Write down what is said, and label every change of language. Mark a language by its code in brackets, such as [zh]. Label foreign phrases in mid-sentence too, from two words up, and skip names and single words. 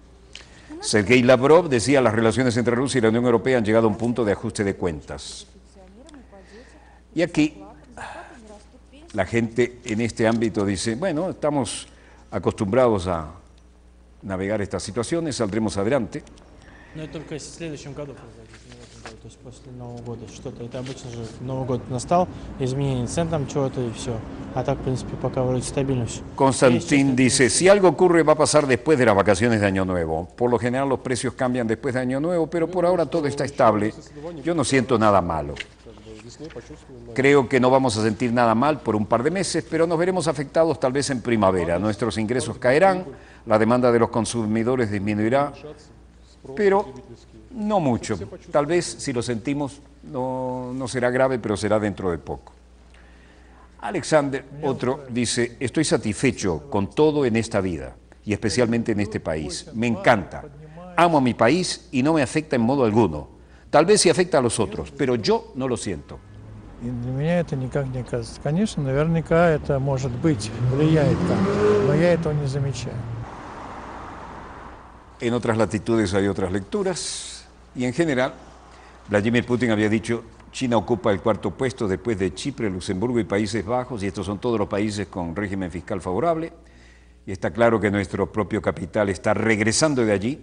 [es] Sergei Lavrov decía: las relaciones entre Rusia y la Unión Europea han llegado a un punto de ajuste de cuentas. Y aquí la gente en este ámbito dice: bueno, estamos acostumbrados a navegar estas situaciones, saldremos adelante. [ru] Но это только если в следующем году произойдет, то есть после Нового года что-то. Это обычно же Новый год настал, изменение цен там чего-то и все. А так, в принципе, пока вроде стабильно все. [es] Constantin dice: si algo ocurre va a pasar después de las vacaciones de Año Nuevo. Por lo general los precios cambian después de Año Nuevo, pero por ahora todo está estable. Yo no siento nada malo. Creo que no vamos a sentir nada mal por un par de meses, pero nos veremos afectados tal vez en primavera. Nuestros ingresos caerán, la demanda de los consumidores disminuirá, pero no mucho. Tal vez si lo sentimos no será grave, pero será dentro de poco. Alexander, otro, dice: estoy satisfecho con todo en esta vida y especialmente en este país. Me encanta. Amo a mi país y no me afecta en modo alguno. Tal vez sí afecta a los otros, pero yo no lo siento. [ru] И для меня это никак не кажется. Конечно, наверняка это может быть, влияет как-то, но я этого не замечаю. [es] En otras latitudes hay otras lecturas y en general, Vladimir Putin había dicho: China ocupa el cuarto puesto después de Chipre, Luxemburgo y Países Bajos, y estos son todos los países con régimen fiscal favorable, y está claro que nuestro propio capital está regresando de allí.